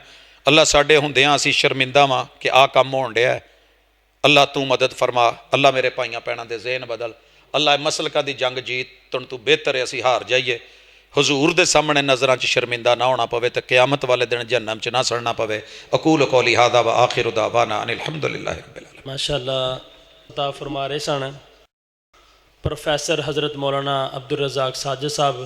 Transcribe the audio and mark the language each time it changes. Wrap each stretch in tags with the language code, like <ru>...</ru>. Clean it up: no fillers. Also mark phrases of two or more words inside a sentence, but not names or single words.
<pa>ਅੱਲਾ ਸਾਡੇ ਹੁੰਦਿਆਂ ਅਸੀਂ ਸ਼ਰਮਿੰਦਾ ਵਾਂ ਕਿ ਆਹ ਕੰਮ ਹੋਣ ਡਿਆ। ਅੱਲਾ ਤੂੰ ਮਦਦ ਫਰਮਾ। ਅੱਲਾ ਮੇਰੇ ਭਾਈਆਂ ਭੈਣਾਂ ਦੇ ਜ਼ਹਿਨ ਬਦਲ। ਅੱਲਾ ਮਸਲਕਾਂ ਦੀ ਜੰਗ ਜੀਤਣ ਤੋਂ ਬਿਹਤਰ ਹੈ ਅਸੀਂ ਹਾਰ ਜਾਈਏ। ਹਜ਼ੂਰ ਦੇ ਸਾਹਮਣੇ ਨਜ਼ਰਾਂ 'ਚ ਸ਼ਰਮਿੰਦਾ ਨਾ ਹੋਣਾ ਪਵੇ ਤੇ ਕਿਆਮਤ ਵਾਲੇ ਦਿਨ ਜਹੰਨਮ 'ਚ ਨਾ ਸੜਨਾ ਪਵੇ।</pa> <ar>أقول قولي هذا وآخر دعوانا أن الحمد لله رب العالمين.</ar> <pa>ਮਾਸ਼ਾਅੱਲਾ ਅਤਾ ਫ਼ਰਮਾ ਰਹੇ ਸਨ ਪ੍ਰੋਫੈਸਰ ਹਜ਼ਰਤ ਮੌਲਾਨਾ ਅਬਦੁਲ ਰਜ਼ਾਕ ਸਾਜਿਦ ਸਾਹਬ</pa>